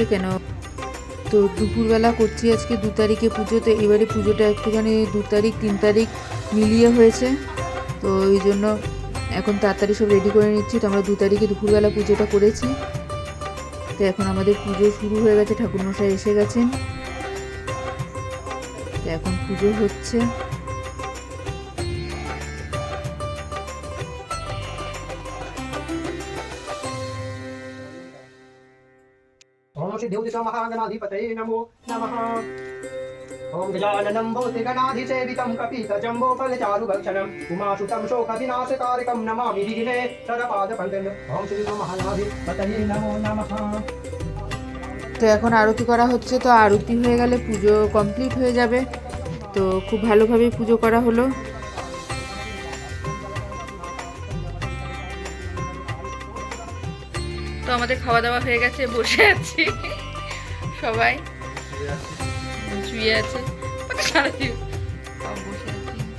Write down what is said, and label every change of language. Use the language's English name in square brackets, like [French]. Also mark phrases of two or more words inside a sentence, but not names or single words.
[Bangla] কেন তো দুপুরবেলা করছি আজকে 2 তারিখে পুজো, তো এবারে পুজোটা একটুখানি 2 তারিখ 3 তারিখ মিলিয়ে হয়েছে, তো ওই জন্য এখন তাড়াতাড়ি সব রেডি করে নিচ্ছি। তো আমরা 2 তারিখে দুপুরবেলা পুজোটা করেছি। তো এখন আমাদের পুজো শুরু হয়ে গেছে, ঠাকুরমশাই এসে গেছেন, তো এখন পুজো হচ্ছে। [Sanskrit] ओम श्री देवदूत महागणाधिपतये नमो नमः। ओम गजाननं भूतिगणाधिसेवितं कपितजम्बोफलचारुभक्षणम् उमासुतं शोकविनाशकारकं नमामि विघ्नेश्वरपादपङ्कजम्। ओम श्री महागणाधिपतये नमो नमः। [Bangla] তো এখন আরতি করা হচ্ছে, তো আরতি হয়ে গেলে পুজো কমপ্লিট হয়ে যাবে। তো খুব ভালোভাবে পুজো করা হলো। তো আমাদের খাওয়া দাওয়া হয়ে গেছে, বসে আছি সবাই, শুয়ে আছে, বসে আছি।